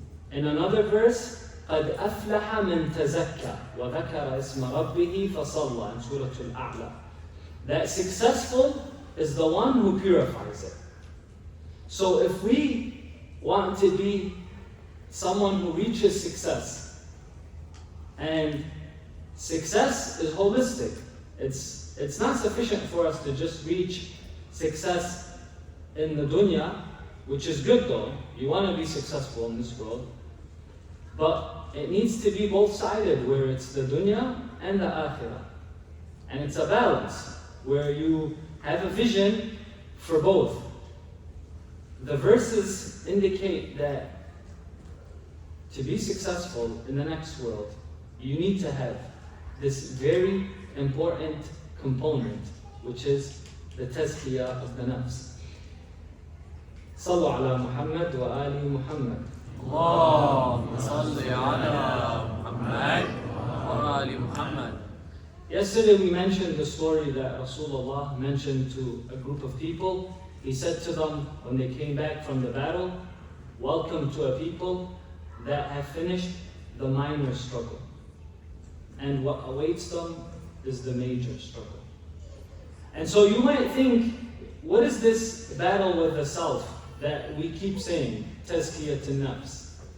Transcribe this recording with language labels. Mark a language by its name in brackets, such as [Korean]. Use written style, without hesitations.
[Arabic] In another verse, قَدْ أَفْلَحَ مَنْ تَزَكَّى وَذَكَرَ اسْمَ رَبِّهِ فَصَلَّى [English] in Surah [Arabic] Al-A'la. [English] That successful is the one who purifies it. So if we want to be someone who reaches success, and success is holistic, it's not sufficient for us to just reach success in the dunya, which is good though. You want to be successful in this world, but it needs to be both-sided, where it's the dunya and the akhirah. And it's a balance, where you have a vision for both. The verses indicate that to be successful in the next world, you need to have this very important component, which is the tazkiyah of the nafs. [Arabic] Sallu ala Muhammad wa ali Muhammad. اللهم صل على محمد وآل محمد. [English] Yesterday we mentioned the story that Rasulullah mentioned to a group of people. He said to them when they came back from the battle, welcome to a people that have finished the minor struggle. And what awaits them is the major struggle. And so you might think, what is this battle with the self that we keep saying, tazkiyat an-nafs?